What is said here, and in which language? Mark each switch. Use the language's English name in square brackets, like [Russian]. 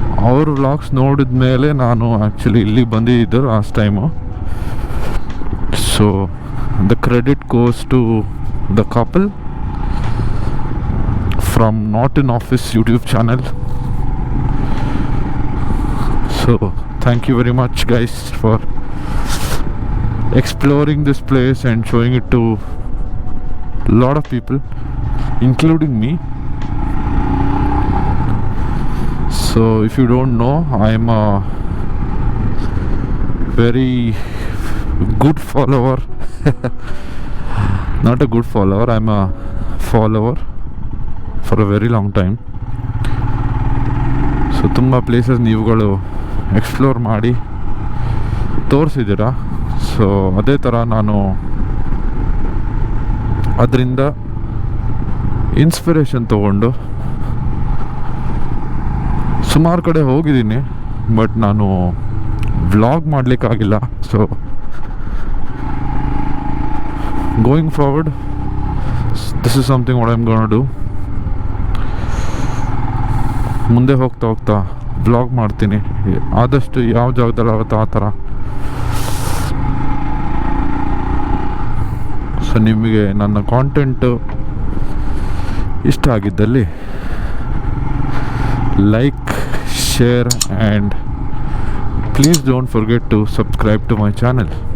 [Kannada] ಅವ್ರ ವ್ಲಾಗ್ಸ್ ನೋಡಿದ ಮೇಲೆ ನಾನು ಆ್ಯಕ್ಚುಲಿ ಇಲ್ಲಿಗೆ ಬಂದಿದ್ದೆ last time. [English] So the credit goes to the couple from not in office YouTube channel. So thank you very much guys for exploring this place and showing it to a lot of people, including me. So if you don't know, I am a very good follower. Not a good follower, I am a follower for a very long time. [Kannada] So ತುಂಬ places ನೀವುಗಳು explore ಮಾಡಿ ತೋರಿಸಿದ್ದೀರಾ. So ಅದೇ ಥರ ನಾನು ಅದರಿಂದ inspiration ತೊಗೊಂಡು ಸುಮಾರು ಕಡೆ ಹೋಗಿದ್ದೀನಿ, ಬಟ್ ನಾನು vlog ಮಾಡಲಿಕ್ಕಾಗಿಲ್ಲ. [English] So going forward, this is something what I am gonna do. [Kannada] ಮುಂದೆ ಹೋಗ್ತಾ ಹೋಗ್ತಾ ವ್ಲಾಗ್ ಮಾಡ್ತೀನಿ, ಆದಷ್ಟು ಯಾವ ಜಾಗದಲ್ಲಿ ಆಗುತ್ತೋ ಆ ಥರ. ಸೊ ನಿಮಗೆ ನನ್ನ ಕಾಂಟೆಂಟು ಇಷ್ಟ ಆಗಿದ್ದಲ್ಲಿ like, [English] share, and please don't forget to subscribe to my channel.